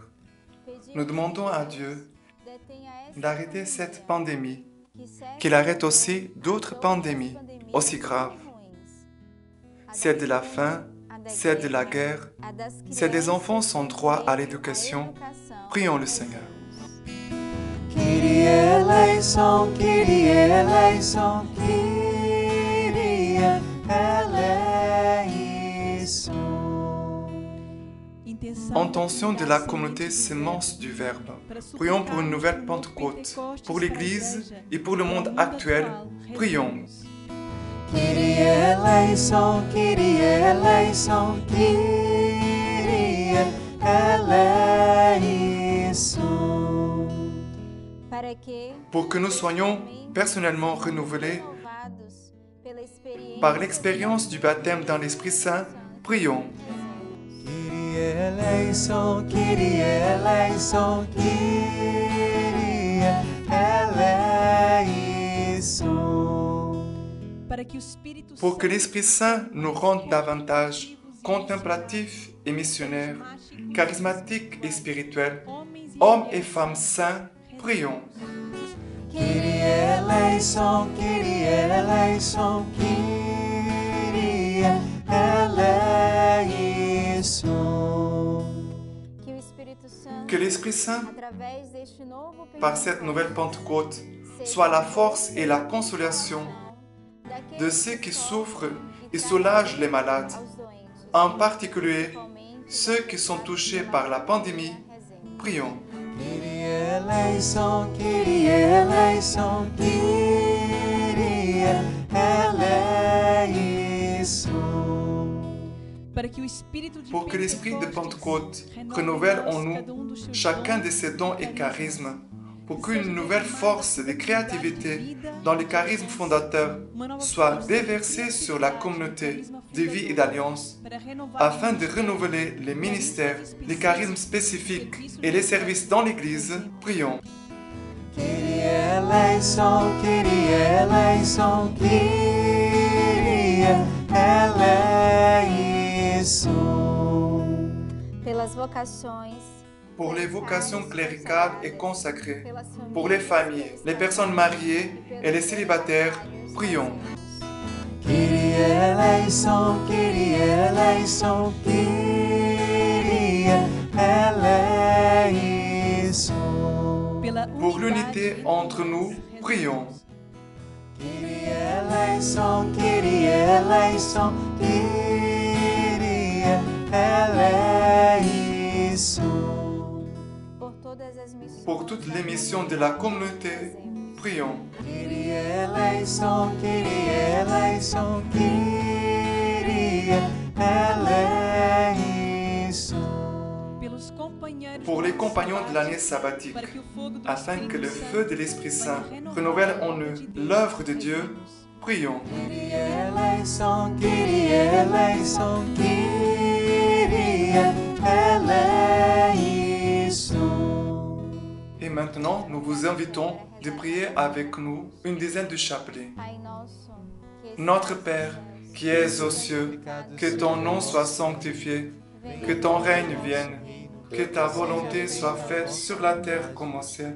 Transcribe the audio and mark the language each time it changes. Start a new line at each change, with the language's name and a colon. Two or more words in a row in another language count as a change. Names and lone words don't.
French: Nous demandons à Dieu d'arrêter cette pandémie, qu'il arrête aussi d'autres pandémies aussi graves. Celle de la faim, celle de la guerre, celle des enfants sans droit à l'éducation. Prions le Seigneur.
Greek: Κύριε ἐλέησον, Κύριε ἐλέησον, Κύριε ἐλέησον.
French: Intention de la communauté Sémence du Verbe. Prions pour une nouvelle Pentecôte, pour l'Église et pour le monde actuel. Prions.
Greek: Κύριε ἐλέησον, Κύριε ἐλέησον, Κύριε ἐλέησον.
French: Pour que nous soyons personnellement renouvelés par l'expérience du baptême dans l'Esprit Saint, prions.
Greek: Κύριε ἐλέησον, Κύριε ἐλέησον, Κύριε ἐλέησον.
French: Pour que l'Esprit Saint nous rende davantage contemplatifs et missionnaires, charismatiques et spirituels, hommes et femmes saints, prions.
Greek: Κύριε ἐλέησον, Κύριε ἐλέησον, Κύριε ἐλέησον.
French: Que l'Esprit Saint, par cette nouvelle Pentecôte, soit la force et la consolation de ceux qui souffrent et soulagent les malades, en particulier ceux qui sont touchés par la pandémie. Prions.
Greek: Κύριε ἐλέησον, Κύριε ἐλέησον, Κύριε ἐλέησον.
French: Pour que l'Esprit de Pentecôte renouvelle en nous chacun de ses dons et charismes, pour qu'une nouvelle force de créativité dans le charisme fondateur soit déversée sur la communauté de vie et d'alliance, afin de renouveler les ministères, les charismes spécifiques et les services dans l'Église, prions.
Greek: Κύριε ἐλέησον, Κύριε ἐλέησον, Κύριε ἐλέησον.
French: Pour les vocations cléricales et consacrées, pour les familles, les personnes mariées et les célibataires, prions.
Greek: Κύριε ἐλέησον, Κύριε ἐλέησον, Κύριε ἐλέησον.
French: Pour l'unité entre nous, prions.
Greek: Κύριε ἐλέησον, Κύριε ἐλέησον, Κύριε ἐλέησον.
French: Pour toutes les missions de la communauté, prions.
Greek: Κύριε ἐλέησον, Κύριε ἐλέησον, Κύριε ἐλέησον.
French: Pour les compagnons de l'année sabbatique, afin que le feu de l'Esprit Saint renouvelle en eux l'œuvre de Dieu, prions.
Greek: Κύριε ἐλέησον, Κύριε ἐλέησον, Κύριε ἐλέησον.
French: Et maintenant, nous vous invitons de prier avec nous une dizaine de chapelets. Notre Père, qui es aux cieux, que ton nom soit sanctifié, que ton règne vienne, que ta volonté soit faite sur la terre comme au ciel.